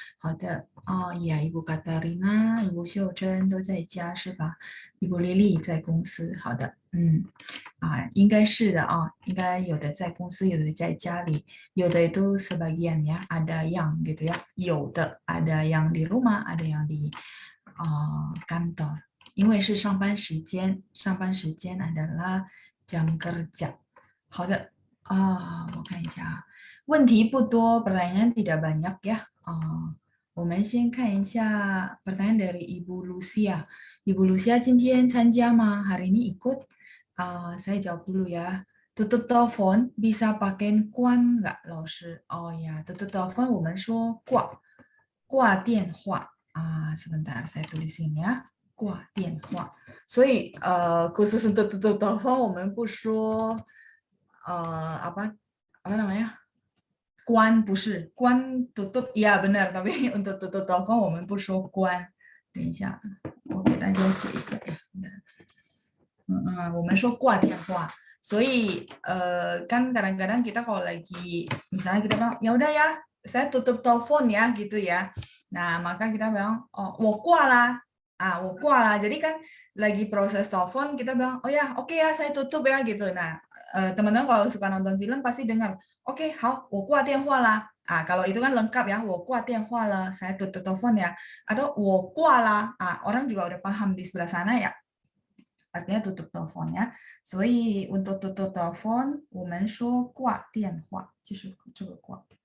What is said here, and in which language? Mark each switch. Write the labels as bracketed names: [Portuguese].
[Chinese] 好的呀，Ibu Katarina、Ibu 秀珍都在家是吧？Ibu Lily 在公司，好的，应该是的应该有的在公司，有的在家里，有的 [Indonesian] itu sebagian ya, ada yang gitu ya, [Chinese] 有的 [Indonesian] ada yang di rumah, ada yang di kantor. [Chinese] 因为是上班时间，上班时间 [Indonesian] adalah jam kerja。 [Chinese] 好的我看一下问题不多， [Indonesian] pertanyaan tidak banyak ya。 [Chinese] 我们先看一下 [Indonesian] pertanyaan dari [Chinese] Ibu Lucia。 [Indonesian] Ibu Lucia [Chinese] 今天参加吗？ [Indonesian] Hari ini ikut？ saya jawab dulu ya. Tutup telepon bisa pakai 关 nggak 老师？哦呀，tutup telepon [Chinese] 我们说挂电话 [Indonesian] sebentar saya tulis ini ya。 [Chinese] 挂电话，所以 [Indonesian] khusus untuk tutup telepon [Chinese] 我们不说 [Indonesian] apa namanya [Chinese] 关不是关 [Indonesian] tutup ya benar tapi untuk tutup telepon [Chinese] 我们不说关。等一下，我给大家写一下呀。我们说挂电话，所以 [Indonesian] kan kadang-kadang kita kalau lagi misalnya kita bilang ya udah ya saya tutup telepon ya gitu ya. Nah maka kita bilang oh [Chinese] 我挂啦我挂啦. [Indonesian] Jadi kan lagi proses telepon kita bilang oh ya oke ya saya tutup ya gitu. Nah teman-teman kalau suka nonton film pasti dengar oke [Chinese] 好我挂电话啦. [Indonesian] Kalau itu kan lengkap ya, [Chinese] 我挂电话了, [Indonesian] saya tutup telepon ya. Atau [Chinese] 我挂啦, [Indonesian] orang juga udah paham di sebelah sana ya. Artinya tutup teleponnya. [Chinese] 所以 [Indonesian] untuk tutup telepon [Chinese] 我们说挂电话，就是这个挂。